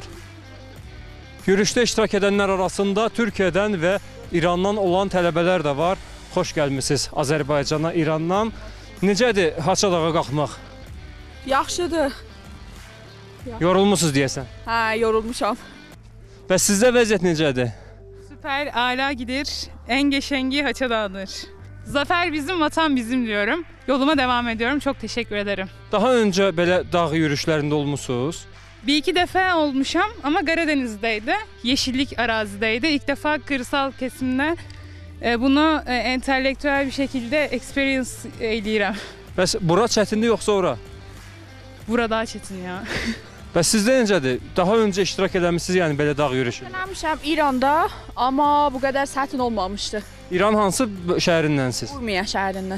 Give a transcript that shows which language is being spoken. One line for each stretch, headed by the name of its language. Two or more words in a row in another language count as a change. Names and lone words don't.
Azerbaijani: Yürüyüşdə iştirak edənlər arasında Türkiyədən və İrandan olan tələbələr də var. Xoş gəlmisiniz Azərbaycana, İrandan. Necədir Haçadağa qalxmaq? Yaxşıdır. Yorulmusunuz deyəsən. Hə, yorulmuşam. Və sizdə vəziyyət necədir?
Turkish: Süper, âlâ gidir. En geçengi Haçadağ'dır. Zafer bizim, vatan bizim diyorum. Yoluma devam ediyorum. Çok teşekkür ederim.
Azerbaijani: Daha öncə belə dağ yürüyüşlərində olmusunuz?
Turkish: Bir iki defa olmuşam ama Karadeniz'deydi. Yeşillik arazideydi. İlk defa kırsal kesimde bunu entelektüel bir şekilde experience eyleyirəm.
Azerbaijani: Bəs bura çətindir yoxsa ora? Bura daha çetin ya. Bəs sizdə necədir? Daha öncə iştirak eləmişsiniz, yəni belə dağ yürüyüşü? Eləmişəm İranda, amma bu qədər çətin olmamışdı. İran hansı şəhərindənsiz? Urmiya şəhərindən.